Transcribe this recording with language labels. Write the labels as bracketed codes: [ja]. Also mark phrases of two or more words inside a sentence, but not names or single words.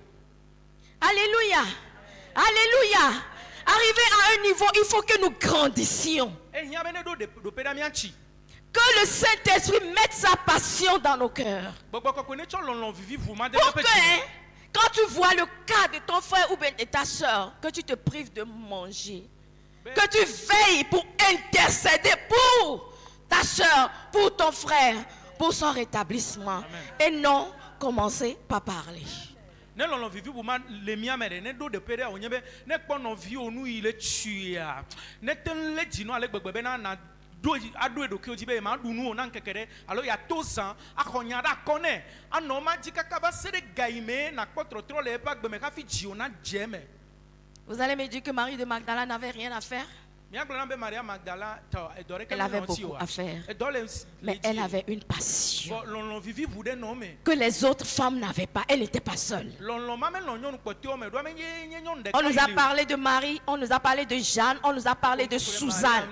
[fr] Alléluia. Alléluia. Arrivé à un niveau, il faut que nous grandissions. [ee] Ehiã be ne ɖo ɖoƒe ɖa mía ŋuti. [fr] Que le Saint-Esprit mette sa passion dans nos cœurs. [ee] Gbɔgbɔ kɔkɔe ne tsɔ lɔlɔ̃ viviʋu ma de [fr] Pour [ee] eƒe [fr] que, [ee] dzi me. [fr] hein, quand tu vois le cas de ton frère ou bien de ta soeur, que tu te prives de manger, que tu veilles pour intercéder pour ta soeur, pour ton frère, pour son rétablissement. Amen. Et non, commencer par parler. [ee] Ne lɔlɔ̃ viviʋu ma le mía me ɖe ne ɖo ɖeƒe ɖe wònye be ne kpɔ nɔviwo nu yi le tsuia ne te ŋu lé dzi nɔ ale gbegbe be na aɖo eɖokuiwo dzi be ye ma ɖu nu o na ŋkeke ɖe alo yeato zã axɔ nya ɖe akɔ nɛ anɔ ma dzi kaka va se ɖe ga yi me nakpɔ trɔtrɔ le eƒe agbe me hafi dziwo na dze eme. [fr] Vous allez me dire que Marie de Magdala n'avait rien à faire? Maria Magdala, Elle avait beaucoup à faire. Mais elle avait une passion que les autres femmes n'avaient pas. Elle n'était pas seule. On nous a parlé de Marie, on nous a parlé de Jeanne, on nous a parlé de Suzanne.